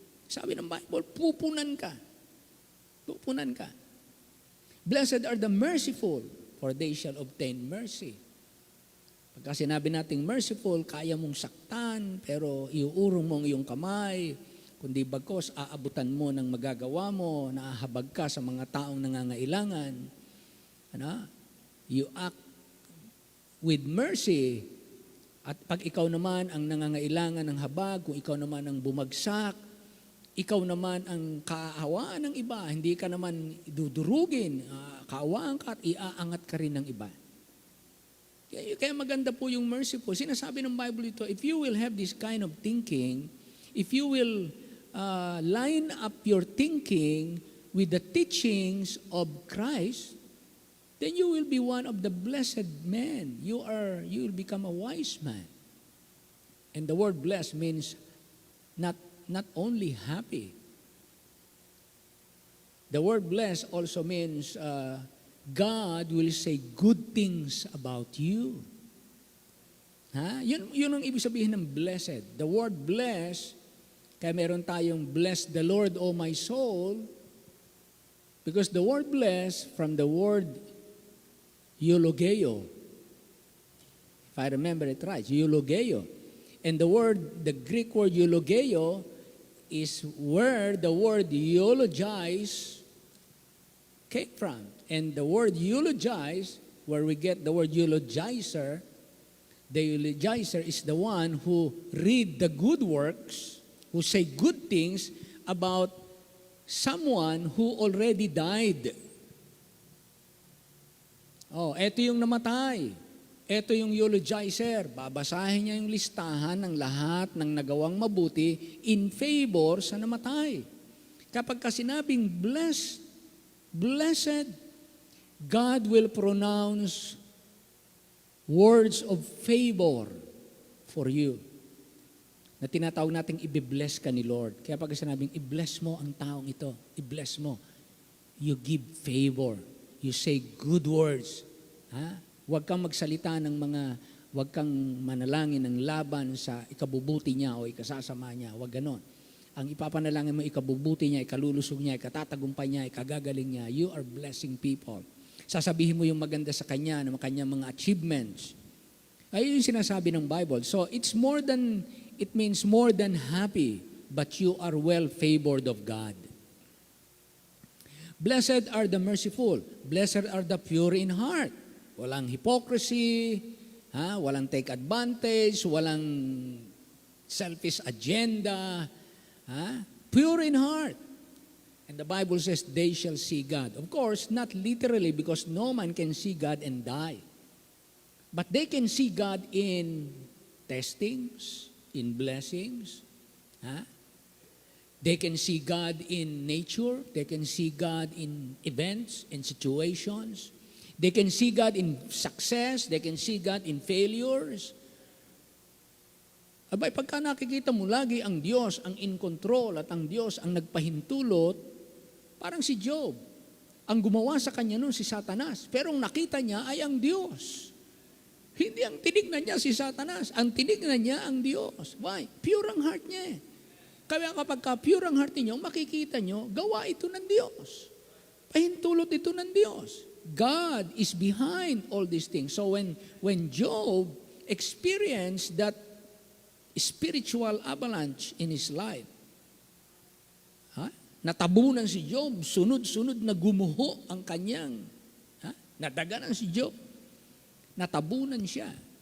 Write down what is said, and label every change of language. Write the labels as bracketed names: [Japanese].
[Filipino] Sabi ng Bible, pupunan ka. Pupunan ka. [English] Blessed are the merciful, for they shall obtain mercy. [Filipino] Pagka sinabi nating merciful, kaya mong saktan, pero iuurong mo ang iyong kamay, kundi bagkos aabutan mo ng magagawa mo, naahabag ka sa mga taong nangangailangan. [English] You act with mercy. [Filipino] At pag ikaw naman ang nangangailangan ng habag, kung ikaw naman ang bumagsak, ikaw naman ang kaawaan ng iba, hindi ka naman dudurugin, kaawaan ka at iaangat ka rin ng iba. Kaya maganda po yung merciful. Sinasabi ng Bible ito, [English] if you will have this kind of thinking, if you will line up your thinking with the teachings of Christ, then you will be one of the blessed men. You will become a wise man. And the word blessed means not only happy. The word blessed also means God will say good things about you. [Filipino] Yun ang ibig sabihin ng blessed. [English] The word blessed, [Filipino] kaya meron tayong [English] bless the Lord, O my soul, because the word blessed from the word eulogeo. If I remember it right, eulogeo. And the Greek word eulogeo is where the word eulogize came from. And the word eulogize, where we get the word eulogizer, the eulogizer is the one who read the good works, who say good things about someone who already died. [Filipino] Eto yung namatay. Eto yung eulogizer. Babasahin niya yung listahan ng lahat ng nagawang mabuti [English] in favor [Filipino] sa namatay. Kapag sinabing [English] blessed, God will pronounce words of favor for you. [Filipino] Na tinatawag nating i-bless ka ni Lord. Kaya pag sinabing i-bless mo ang taong ito, i-bless mo, [English] you give favor. You say good words. [Filipino] Huwag kang magsalita huwag kang manalangin ng laban sa ikabubuti niya o ikasasama niya. Huwag ganon. Ang ipapanalangin mo, ikabubuti niya, ikalulusog niya, ikatatagumpay niya, ikagagaling niya. [English] You are blessing people. [Filipino] Sasabihin mo yung maganda sa kanya, ng kanyang mga achievements. Ayun yung sinasabi ng Bible. [English] So, it means more than happy, but you are well favored of God. Blessed are the merciful. Blessed are the pure in heart. Walang hypocrisy, walang take advantage, walang selfish agenda. Pure in heart. And the Bible says they shall see God. Of course, not literally because no man can see God and die. But they can see God in testings, in blessings. Huh? They can see God in nature. They can see God in events, in situations. They can see God in success. They can see God in failures. [Filipino] Abay, pagka nakikita mo lagi ang Diyos ang [English] in control [Filipino] at ang Diyos ang nagpahintulot, parang si Job. Ang gumawa sa kanya noon si Satanas. Pero ang nakita niya ay ang Diyos. Hindi ang tinignan niya si Satanas. Ang tinignan niya ang Diyos. [English] Why? [Filipino] Pure ang heart niya. Kaya kapag pure ang heart niyo, makikita niyo, gawa ito ng Diyos. Pahintulot ito ng Diyos. [English] God is behind all these things. So when Job experienced that spiritual avalanche in his life, [Filipino] natabunan si Job, sunod-sunod na gumuho ang kanyang, nadaganan si Job, natabunan siya.